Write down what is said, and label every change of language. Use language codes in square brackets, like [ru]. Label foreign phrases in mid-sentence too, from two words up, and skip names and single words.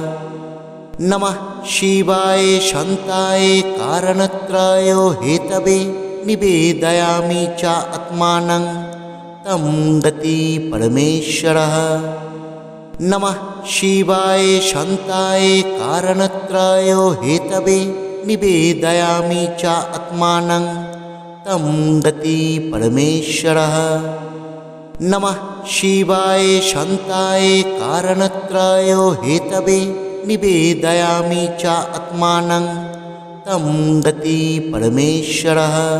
[sa] নমঃ শিবায় শান্তায় কারণত্রয় হেতবে নিবেদয়ামি চ আত্মানং তম গতি পরমেশ্বরঃ। নমঃ শিবায় শান্তায় কারণত্রয় হেতবে নিবেদয়ামি চ আত্মানং तं गति परमेश्वरः। नमः शिवाय शान्ताय कारणत्रय हेतवे निवेदयामि च आत्मानं तं गति परमेश्वरः।